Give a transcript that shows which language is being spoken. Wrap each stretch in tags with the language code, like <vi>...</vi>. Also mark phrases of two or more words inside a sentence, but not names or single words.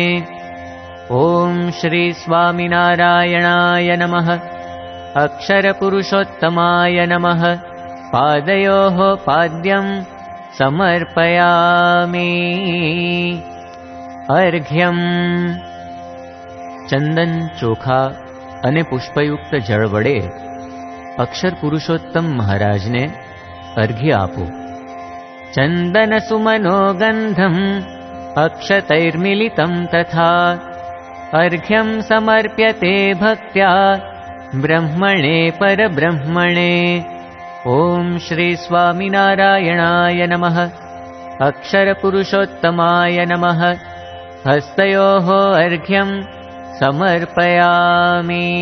<sa>ओम श्री स्वामिनारायणाय नमः. अक्षर पुरुषोत्तमाय नमः. पादयोः पाद्यं समर्पयामि.</sa> <gu>अर्घ्यम्. ચંદન, ચોખા અને પુષ્પયુક્ત જળ વડે અક્ષર પુરુષોત્તમ મહારાજને અર્ઘ્ય આપો.</gu> <sa>ચંદન સુમનો ગંધમ અક્ષતૈર્મિલિતમ તથા अर्घ्यं समर्प्यते भक्त्या ब्रह्मणे परब्रह्मणे. ॐ श्री स्वामिनारायणाय नमः। अक्षरपुरुषोत्तमाय नमः। हस्तयोः अर्घ्यं समर्पयामि।</sa>